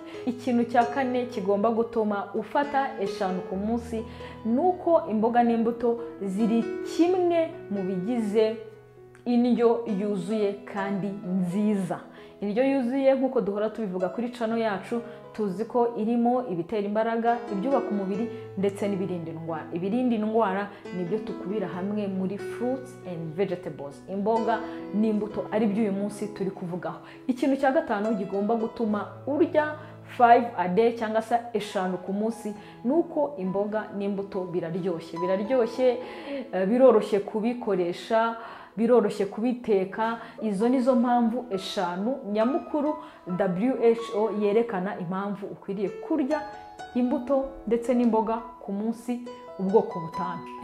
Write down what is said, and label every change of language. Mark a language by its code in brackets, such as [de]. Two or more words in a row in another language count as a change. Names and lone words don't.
[rw] Ikintu cya 4 kigomba gutuma ufata 5 ku munsi nuko imboga n'imbuto ziri kimwe mu bigize indyo yuzuye kandi nziza. Indyo yuzuye nk'uko duhora tubivuga kuri channel yacu, tuzi ko irimo ibitera imbaraga, ibyubaka umubiri ndetse n'ibirinda indwara. Ibirinda indwara nibyo tukubira hamwe muri [en] fruits and vegetables, [rw] imboga n'imbuto, ari byo uyu munsi turi kuvugaho. Ikintu cya 5 gigomba gutuma urya [en] 5 a day [rw] cyangwa se 5 ku munsi nuko imboga n'imbuto biraryoshye, biroroshye kubikoresha, biroroshye kubiteka. Izo nizo mpamvu 5 nyamukuru WHO yerekana impamvu ukwiriye kurya imbuto ndetse n'imboga ku munsi, ubwoko 5.